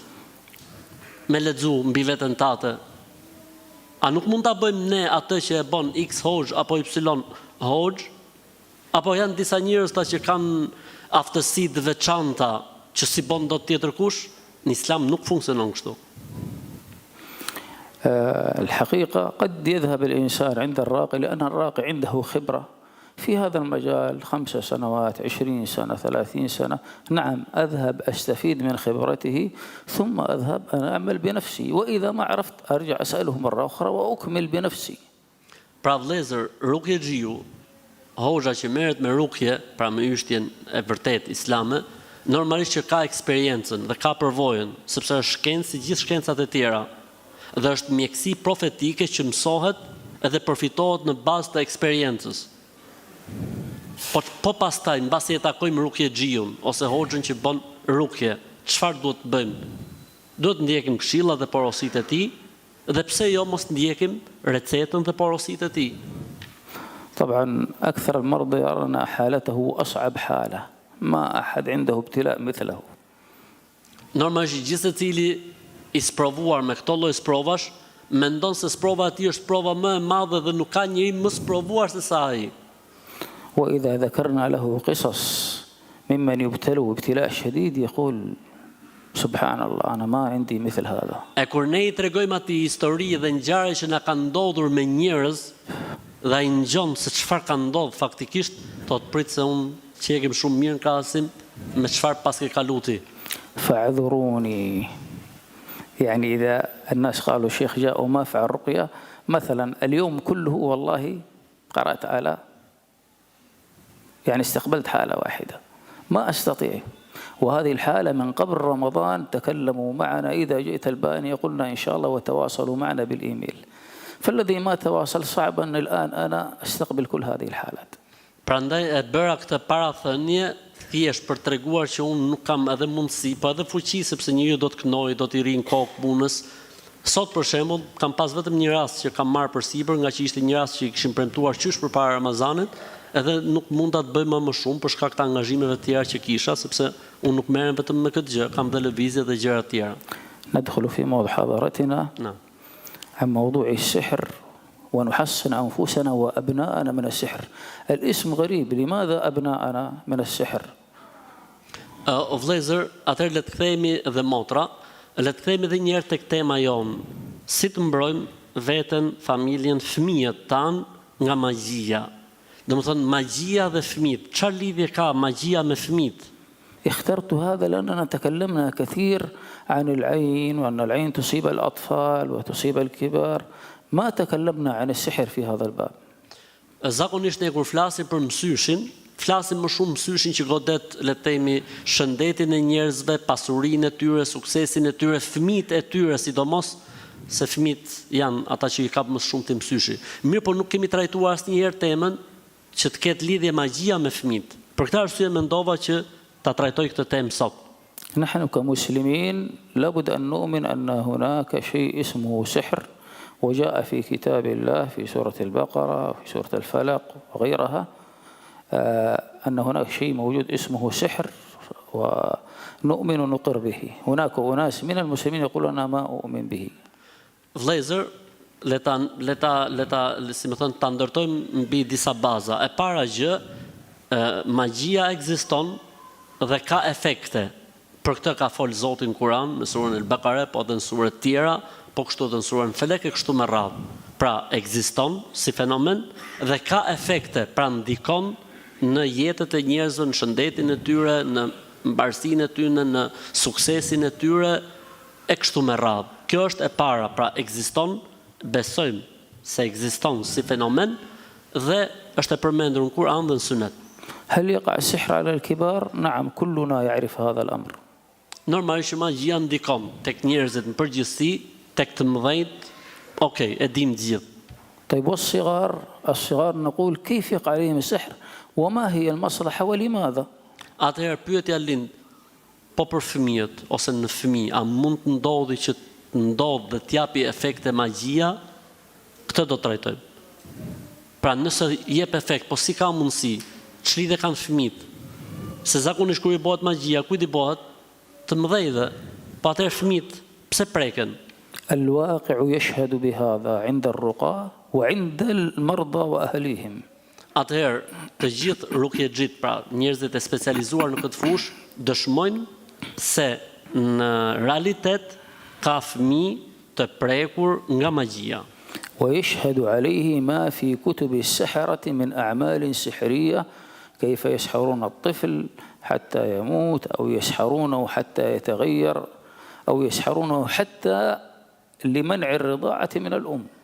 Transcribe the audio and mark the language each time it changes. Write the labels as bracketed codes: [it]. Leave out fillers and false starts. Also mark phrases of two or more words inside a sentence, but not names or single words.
[sq] Me lexu mbi veten tate. A nuk mund ta bëjmë ne atë që e bën X hoxh apo Y hoxh? Apo janë disa njerëz që kanë aftësi të veçanta që si bën dot tjetër kush? Në Islam nuk funksionon kështu. [ar] الحقيقة قد يذهب الإنسان عند الراقي لأن الراقي عنده خبرة في هذا المجال 5 سنوات 20 سنة 30 سنة. نعم أذهب أستفيد من خبرته ثم أذهب أنا أعمل بنفسي وإذا ما عرفت أرجع أسأله مرة أخرى وأكمل بنفسي. [sq] Pra vëllezër, rukjexhiu, hoxha që merret me rukje, pra me yshtjen e vërtet islame, normalisht që ka eksperiencën dhe ka përvojën, sepse është shkencë si gjithë shkencat e tjera. Dhe është mjekësi profetike që mësohet edhe përfitohet në bazë të eksperiencës. Po pastaj, mbasi e takojmë rukjexhiun ose hoxhën që bën rukje, çfarë duhet të bëjmë? Duhet ndjekim këshillat dhe porositë e tij, dhe pse jo mos ndjekim recetën dhe porositë e tij. [ar] طبعا أكثر المرضى يرون حالته أصعب حالة ما أحد عنده ابتلاء مثله. [sq] Normalisht gjithë secili I sprovuar me këto lloj sprovash, mendon se sprova e tij është sprova më e madhe dhe nuk ka njeri më sprovuar se sa ai. [ar] وإذا ذكرنا له قصص ممن يبتلوا ابتلاء شديد يقول سبحان الله أنا ما عندي مثل هذا. [sq] E kur ne I tregojmë atij histori dhe ngjarje që na kanë ndodhur me njerëz, dhe ai ngjon se çfarë ka ndodhur faktikisht, thot prit se unë qekim shumë mirë në krahasim me çfarë pas ke kaluti. [ar] فاعذروني يعني إذا الناس قالوا الشيخ جاء وما فعل رقية مثلا اليوم كله والله قرأت على يعني استقبلت حالة واحدة ما أستطيع وهذه الحالة من قبل رمضان تكلموا معنا إذا جئت البانية قلنا إن شاء الله وتواصلوا معنا بالإيميل فالذي ما تواصل صعب أن الآن أنا أستقبل كل هذه الحالات. [sq] Prandaj e bëra këtë parathënie thjesht për treguar që unë nuk kam edhe mundësi, po edhe fuqi sepse njeriu do të kënoj, do t'i rinë kokë punës. Sot për shembull kam pas vetëm një rast që kam marrë përsipër, nga që ishte një rast që I kishim premtuar qysh përpara Ramazanit, edhe nuk mund ta të bëj më shumë për shkak të angazhimeve të tjera që kisha, sepse unë nuk merrem vetëm me këtë gjë, kam dhe lëvizje dhe gjëra të tjera. [ar] ندخل في محاضرتنا عن موضوع السحر ونحصن أنفسنا وأبناءنا من السحر. الاسم غريب لماذا أبناءنا من السحر؟ [sq] O vëllezër, atëherë le të kthehemi dhe motra, le të kthehemi edhe një herë tek tema jonë. Si të mbrojmë veten, familjen, fëmijët tan nga magjia. Domethënë magjia dhe fëmijët, çfarë lidhje ka magjia me fëmijët? [ar] اخترت هذا لأننا تكلمنا كثير عن العين وأن العين تصيب الأطفال وتصيب الكبار. ما تكلمنا عن السحر في هذا الباب. [sq] Zakonisht ne kur flasim për mësyshin, flasim më shumë mësyshin që godet, le të themi, shëndetin e njerëzve, pasurinë e tyre, suksesin e tyre, fëmijët e tyre, sidomos se fëmijët janë ata që i kap më shumë të mësyshi. Mirë, por nuk kemi trajtuar asnjëherë temën që të ketë lidhje magjia me fëmijët. Për këtë arsye mendova që ta trajtoj këtë temë sot. [ar] نحن كمسلمين لابد أن نؤمن أن هناك شيء اسمه سحر، وجاء في كتاب الله في سورة البقرة وفي سورة الفلق وغيرها أن هناك شيء موجود اسمه سحر ونؤمن ونقر به. هناك أناس من المسلمين يقولون أنا ما أؤمن به. [sq] Vëllezër, si më thënë, ta ndërtojmë mbi disa baza. E para gjë, magjia ekziston dhe ka efekte. Për këtë ka folë Zoti në Kur'an, në surën El-Baqara, po edhe në surë të tjera, po kështu edhe në surën Felek e kështu me radhë. Pra ekziston si fenomen dhe ka efekte, pra ndikon në jetët e njerëzve, në shëndetin e tyre, në mbarësinë e tyre, në suksesin e tyre e kështu me radhë. Kjo është e para, pra ekziston, besojmë se ekziston si fenomen dhe është e përmendur në Kur'an dhe në Sunet. [ar] هل يقع السحر على الكبار؟ نعم، كلنا يعرف هذا الأمر. [sq] Normalisht magjia ndikon tek njerëzit në përgjithësi, tek të mëdhenjt, okay, e dim gjithë. [ar] طيب الصغار نقول كيف يقع عليهم السحر وما هي المصلحة ولماذا؟ [sq] Atëherë pyetja lind, po për fëmijët ose në fëmijë, a mund të ndodhi që të ndodhë dhe t'japi efekte magjia? Këtë do të trajtojmë. Pra nëse jep efekt, po si ka mundësi? Ç'lidhje kanë fëmijët? Se zakonisht kur i bëhet magjia, kujt i bëhet? Të mëdhenjve. Po atëherë fëmijët pse preken? [ar] الواقع يشهد بهذا عند الرقاة وعند المرضى وأهليهم. [sq] Atëherë, të gjithë rukjexhit, pra njerëzit e specializuar në këtë fushë, dëshmojnë se në realitet ka fëmijë të prekur nga magjia. [ar] ويشهد عليه ما في كتب السحرة من أعمال سحرية، كيف يسحرون الطفل حتى يموت، أو يسحرونه حتى يتغير، أو يسحرونه حتى لمنع الرضاعة من الأم.